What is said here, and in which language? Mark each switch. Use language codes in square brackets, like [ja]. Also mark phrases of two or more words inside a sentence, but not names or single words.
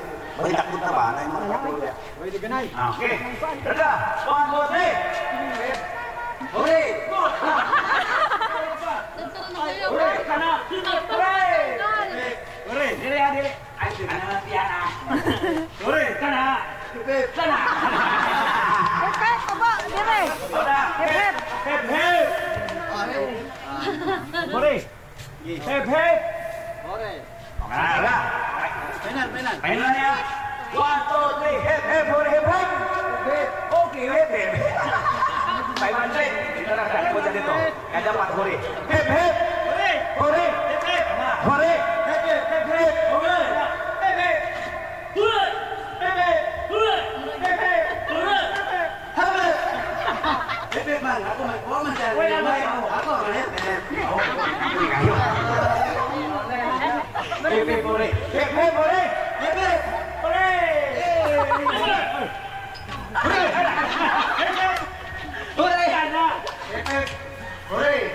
[tl] May takot na ba? May mga takot niya. Pwede ganay. Okay. Tara! [en] 1, 2, 3! Hooray! Hooray! Kana! Hooray! Hooray! [ceb] Dili ha, dili. [tl] Ay, ano na siya na. Hooray! [ceb] Kana! Kana! Hep, baba, dire. Hep. [en] Hep, hep! Hooray! Hep, hep! Hooray! Tara! [ceb] Final niya. 1, 2, 3! [en] Hep, hep! Hooray! Hep, hep! Okay, hep, hep! 500! [tl] Ito lang, takbo dyan dito. Kaya dapat hooray! [en] Hep, hep! Hooray! Hooray! Hep, hep! Hooray! Hep, hep! Hep, hep! Hooray! Hep, hep! Hooray! Hep, hep! Hooray! Hep, hep! Hooray! Hep, hep! Hep, hep man! [tl] Ako man dyan. Ako, [en] hep, hep! [tl] Hindi kayo. [en] Hep, hep! Hooray! Hep, hep! Hooray! Hep, hep! Hooray! Hooray! Hooray! Hooray!